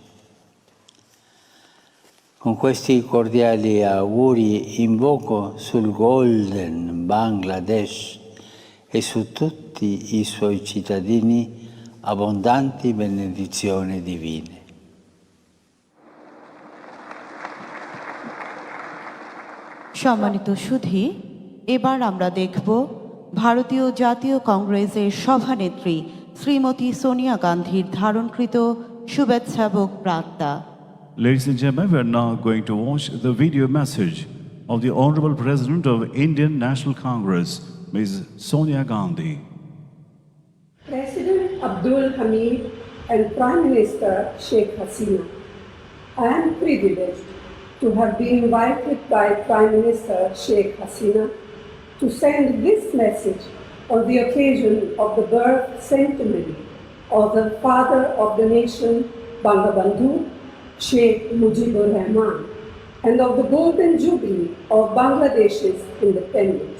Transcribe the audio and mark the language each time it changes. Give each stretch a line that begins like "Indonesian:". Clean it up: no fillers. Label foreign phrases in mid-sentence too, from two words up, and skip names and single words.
Italian: Con questi cordiali auguri invoco sul
English: Golden Bangladesh
Italian: e su tutti i suoi cittadini abbondanti benedizioni divine.
Bangla: সম্মানিত সুধী, এবার আমরা দেখব ভারতীয় জাতীয় কংগ্রেসের সভানেত্রী শ্রীমতী সোনিয়া গান্ধীর ধারণকৃত শুভেচ্ছাবক বার্তা।
English: Ladies and gentlemen, we are now going to watch the video message of the Honorable President of Indian National Congress, Ms. Sonia Gandhi. President Abdul Hamid and Prime Minister Sheikh Hasina, I am privileged to have been invited by Prime Minister Sheikh Hasina to send this message on the occasion of the birth centenary of the father of the nation, Bangabandhu, Sheikh Mujibur Rahman, and of the golden jubilee of Bangladesh's independence.